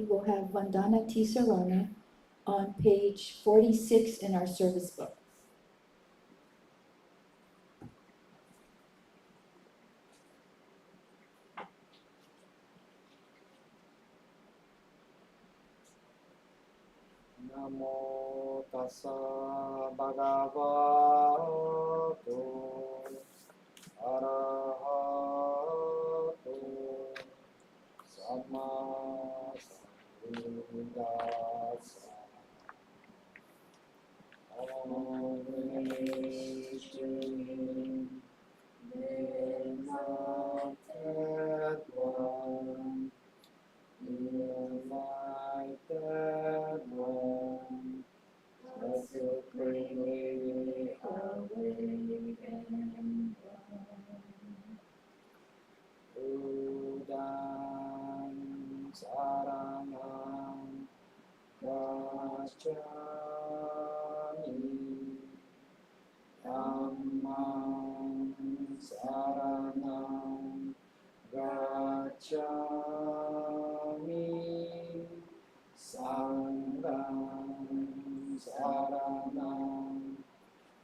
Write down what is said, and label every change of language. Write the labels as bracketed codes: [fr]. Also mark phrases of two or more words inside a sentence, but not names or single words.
[en] We'll have VANDANA TISARANA on page 46 in our service book. [pi] Namo tassa bhagavato arahato samma sambuddhassa. [en] Om enlightened one, enlightened one, the supremely awakened one. [pi] Buddham saranam gacchami, Dhammam saranam gacchami, Sangham saranam